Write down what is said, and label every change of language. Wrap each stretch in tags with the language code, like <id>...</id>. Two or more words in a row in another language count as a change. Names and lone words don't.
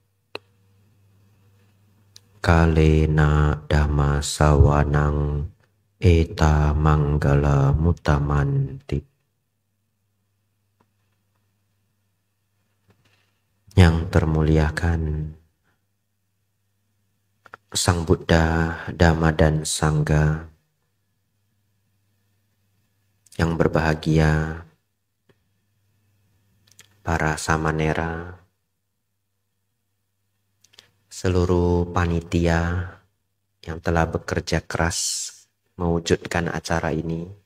<pi>Kalena dhamma sawanang eta manggala mutamanti.</pi> <id>Yang termuliakan Sang Buddha, Dhamma dan Sangha, yang berbahagia para samanera, seluruh panitia yang telah bekerja keras mewujudkan acara ini.</id>